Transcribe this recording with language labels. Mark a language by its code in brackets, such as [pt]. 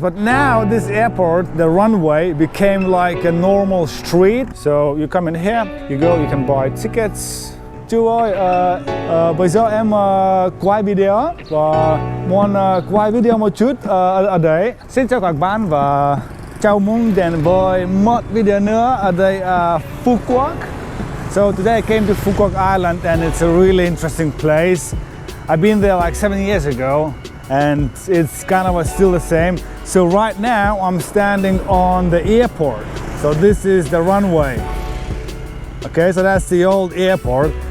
[en] But now this airport, the runway became like a normal street. So you come in here, you go, you can buy tickets. [vi] Chú ơi, bây giờ em quay video và muốn quay video một chút ở đấy. Xin chào các bạn và chào mừng đến với một video nữa ở đây Phu Quoc. [en] So today I came to Phu Quoc Island and it's a really interesting place. I've been there like 7 years ago and it's kind of still the same. So right now I'm standing on the airport. So this is the runway. Okay, so that's the old airport.